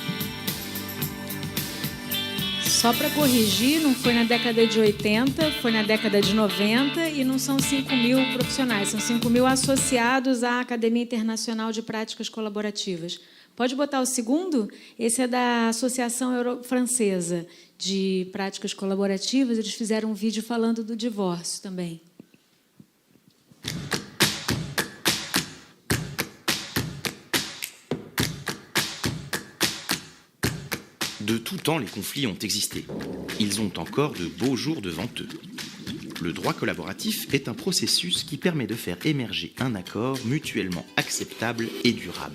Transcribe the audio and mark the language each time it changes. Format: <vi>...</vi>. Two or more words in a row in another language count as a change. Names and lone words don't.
<pt>Só para corrigir, não foi na década de 80, foi na década de 90 e não são 5.000 profissionais, são 5.000 associados à Academia Internacional de Práticas Colaborativas. Pode botar o segundo? Esse é da Associação Francesa de Práticas Colaborativas. Eles fizeram um vídeo falando do divórcio também.</pt> <fr>De tout temps, les conflits ont existé. Ils ont encore de beaux jours devant eux. Le droit collaboratif est un processus qui permet de faire émerger un accord mutuellement acceptable et durable.</fr>